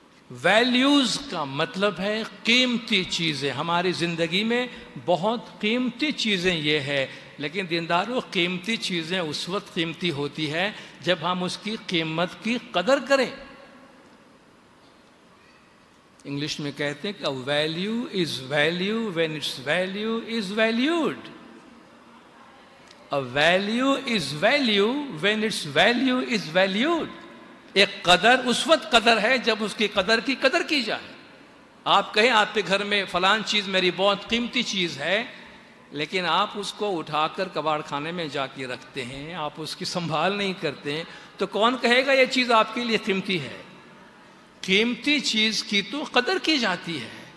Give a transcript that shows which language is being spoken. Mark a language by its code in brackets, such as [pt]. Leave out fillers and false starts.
[ur] Values کا مطلب ہے قیمتی چیزیں. ہماری زندگی میں بہت قیمتی چیزیں یہ ہے، لیکن دینداروں قیمتی چیزیں اس وقت قیمتی ہوتی ہے جب ہم اس کی قیمت کی قدر کریں. انگلش میں کہتے ہیں کہ [en] a value is value when its value is valued. A value is value when its value is valued. [ur] ایک قدر اس وقت قدر ہے جب اس کی قدر کی جائے. آپ کہیں آپ کے گھر میں فلان چیز میری بہت قیمتی چیز ہے، لیکن آپ اس کو اٹھا کر کباڑ خانے میں جا کے رکھتے ہیں، آپ اس کی سنبھال نہیں کرتے ہیں، تو کون کہے گا یہ چیز آپ کے لیے قیمتی ہے؟ قیمتی چیز کی تو قدر کی جاتی ہے.